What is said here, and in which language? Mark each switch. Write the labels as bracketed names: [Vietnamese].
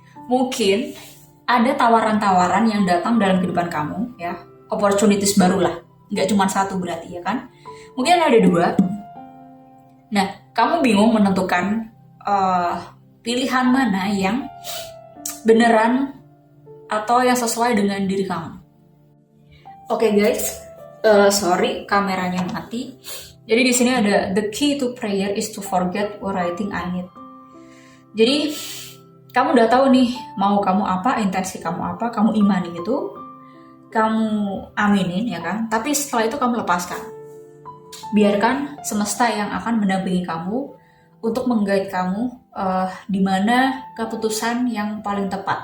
[Indonesian] Mungkin ada tawaran-tawaran yang datang dalam kehidupan kamu ya, opportunities baru lah, nggak cuma satu berarti ya kan, mungkin ada dua. Nah, kamu bingung menentukan pilihan mana yang beneran atau yang sesuai dengan diri kamu. Oke guys, sorry kameranya mati. Jadi di sini ada [English] the key to prayer is to forget what I think I need. [Indonesian] Jadi kamu udah tahu nih mau kamu apa, intensi kamu apa, kamu imani itu, kamu aminin ya kan. Tapi setelah itu kamu lepaskan. Biarkan semesta yang akan mendampingi kamu untuk menggait kamu di mana keputusan yang paling tepat.